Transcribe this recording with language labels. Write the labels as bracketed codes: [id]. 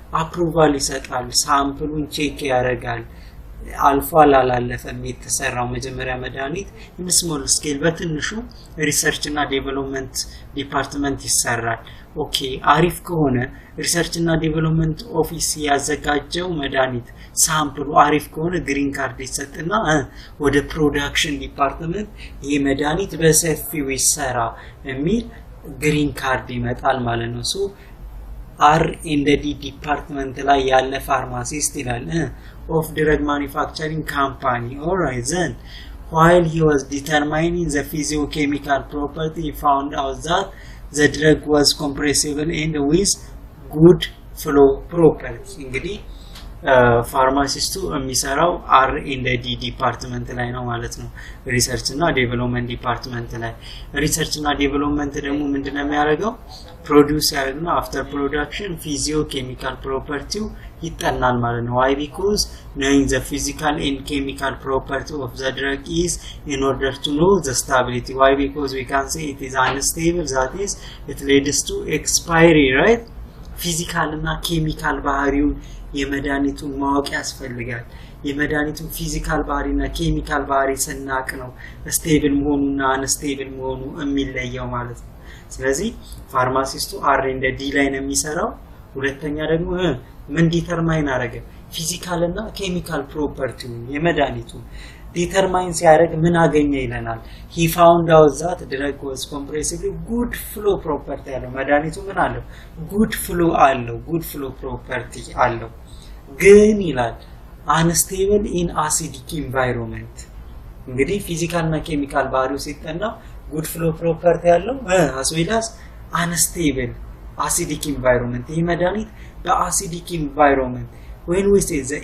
[am] አፕሩቫል ይሰጣል፣ ሳምፕሉን ቼክ ያደርጋል። አልፏል አላለፈም የተሰራው መጀመሪያ መድኃኒት [en] in small scale [am] በትንሹ ሪሰርች እና ዴቨሎፕመንት ዲፓርትመንት ይሰራል። ኦኬ አሪፍ ከሆነ ሪሰርች እና ዴቨሎፕመንት ኦፊስ ያዘጋጀው መድኃኒት ሳምፕሉ አሪፍ ከሆነ ግሪን ካርድ ይሰጥና ወደ ፕሮዳክሽን ዲፓርትመንት ይሄ መድኃኒት በሰፊው ይሰራ የሚል ግሪን ካርድ ይመጣል ማለት ነው። ሶ R&D ዲፓርትመንት ላይ ያለ ፋርማሲስት ይላል [en] of drug manufacturing company. Alright, then while he was determining the physiochemical property, he found out that the drug was compressible and with good flow property. [am] እንግዲህ ፋርማሲስቱ የሚሰራው R&D ዲፓርትመንት ላይ ነው ማለት ነው። ሪሰርች እና ዴቨሎፕመንት ዲፓርትመንት ላይ ሪሰርች እና ዴቨሎፕመንት ደግሞ ምንድነው የሚያደርገው? ፕሮዲዩስ ያደርግና አፍተር ፕሮዳክሽን ፊዚዮኬሚካል ፕሮፐርቲው ይጠናል ማለት ነው። why? [en] because knowing the physical and chemical property of the drug is in order to know the stability. Why? because we can say it is unstable, that is it leads to expiry, right? [am] ፊዚካል እና ኬሚካል ባህሪው የመድኃኒቱን ማወቅ ያስፈልጋል። የመድኃኒቱን ፊዚካል ባህሪና ኬሚካል ባህሪ ስናቅ ነው ስቴብል መሆኑና አንስቴብል መሆኑ የሚለየው ማለት ነው። ስለዚህ ፋርማሲስቱ R&D ላይ ነው የሚሰራው። ሁለተኛ ደግሞ ምን ዲተርማይን አደረገ? ፊዚካል እና ኬሚካል ፕሮፐርቲው የመድኃኒቱ ዲተርማይን ሲያደርግ ምን አገኘ ይለናል? [en] he found out that drug was compressible, good flow property [am] አለው። መድኃኒቱ ምን አለው? good flow አለው፣ [en] good flow property [am] አለው። ግን ይላል [en] unstable in acidic environment። [am] እንግዲህ ፊዚካል እና ኬሚካል ባህሪው ሲጠና good flow property አለው [en] as well as unstable acidic environment። [am] ይሄ መድኃኒት በአሲዲክ environment, [en] when we say